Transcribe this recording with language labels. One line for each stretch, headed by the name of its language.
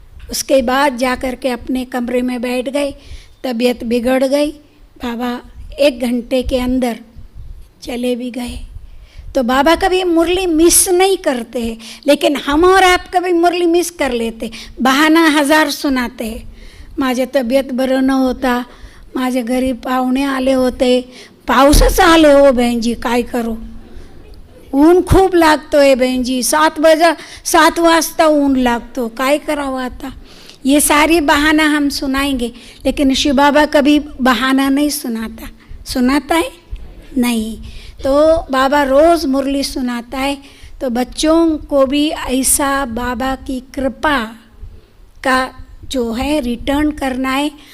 Hindi: उसके बाद जाकर के अपने कमरे में बैठ गए। तबीयत बिगड़ गई, बाबा 1 घंटे के अंदर चले भी गए। तो बाबा कभी मुरली मिस नहीं करते हैं, लेकिन हम और आप कभी मुरली मिस कर लेते, बहाना 1000 सुनाते हैं।
Marathi: माझे तब्येत बरं न होता, माझे घरी पाहुणे आले होते, पाऊसच आले हो बहनजी, काय करू, ऊन खूप लागतोय बहनजी, 7 वाजता ऊन लागतो, काय करावं आता।
Hindi: ये सारी बहाना हम सुनाएंगे, लेकिन शिव बाबा कभी बहाना नहीं सुनाता। सुनाता है? नहीं। तो बाबा रोज़ मुरली सुनाता है। तो बच्चों को भी ऐसा बाबा की कृपा का जो है रिटर्न करना है।